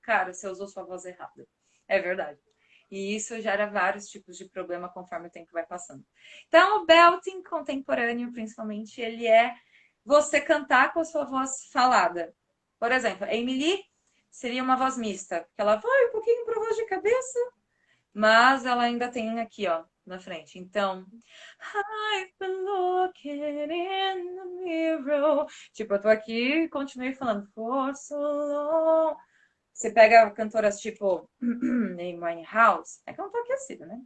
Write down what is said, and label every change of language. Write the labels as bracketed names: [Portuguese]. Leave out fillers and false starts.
[Portuguese] Cara, você usou sua voz errada. É verdade. E isso gera vários tipos de problema conforme o tempo vai passando. Então, o belting contemporâneo, principalmente, ele é você cantar com a sua voz falada. Por exemplo, a Emily seria uma voz mista, porque ela vai um pouquinho para voz de cabeça, mas ela ainda tem aqui, ó, na frente. Então, [English] I've been looking in the mirror. [Portuguese] Tipo, eu tô aqui e continuei falando [English] for so long. [Portuguese] Você pega cantoras tipo Amy Winehouse, é que eu não tô aquecida, né?